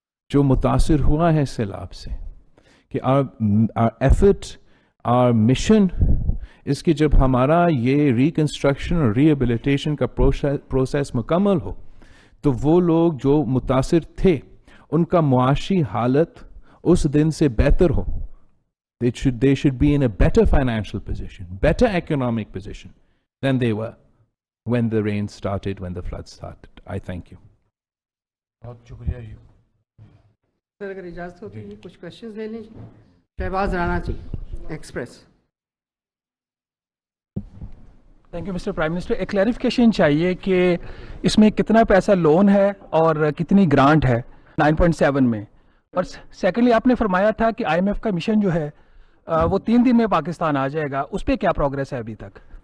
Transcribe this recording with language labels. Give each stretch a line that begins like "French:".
Urdu: جو متاثر ہوا ہے سیلاب سے, کہ
English: our effort, our mission
Urdu: اس کی جب ہمارا یہ ریکنسٹرکشن اور ریہیبلیٹیشن کا پروسیس مکمل ہو تو وہ لوگ جو متاثر تھے ان کا معاشی حالت اس دن سے بہتر ہو.
English: They should be in a better financial position, better economic position than they were when the rain started, when the flood started. I thank you.
Urdu: بہت شکریہ جی. سر اگر اجازت ہو تو یہ کچھ کوشچنز لے لیجیے. شہباز رانا جی, express.
English: Thank you mister prime minister.
Urdu: ایک کلیریفیکیشن چاہیے کہ اس میں کتنا پیسہ لون ہے اور کتنی گرانٹ ہے 9.7 میں, اور سیکنڈلی آپ نے فرمایا تھا کہ آئی ایم ایف کا مشن جو ہے وہ 3 دن میں پاکستان آ جائے گا, اس پہ کیا پروگریس ہے ابھی تک؟